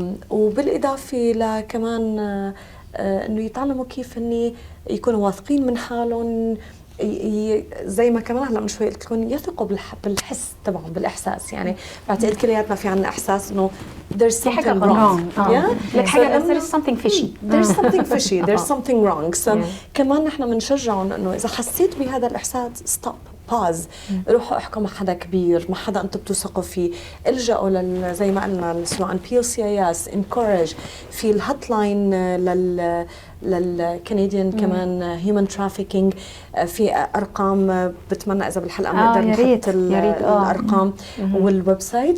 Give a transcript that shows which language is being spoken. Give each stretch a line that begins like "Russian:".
Arabic: وبالاضافه لكمان انه يتعلموا كيف اني يكونوا واثقين من حالهم، زي ما كمان هلا من شوي قلت لكم يثقوا بالحس تبعهم، بالاحساس. يعني بعتقد كلياتنا في عندنا احساس انه
English: there's something wrong.
Arabic: لك حاجه
English: there's something fishy. There's something fishy. There's something wrong.
Arabic: So كمان نحن بنشجعهم انه اذا حسيت بهذا الاحساس stop. باز، روحوا احكوا مع حدا كبير، مع حدا انتم بتوثقوا فيه، الجأوا زي ما قلنا سواء PLCIS، encourage، في الهوت لاين للكنديان كمان هيومن ترافيكينج، في ارقام بتمنى اذا بالحلقه بنقدر نحط الارقام والويب سايت.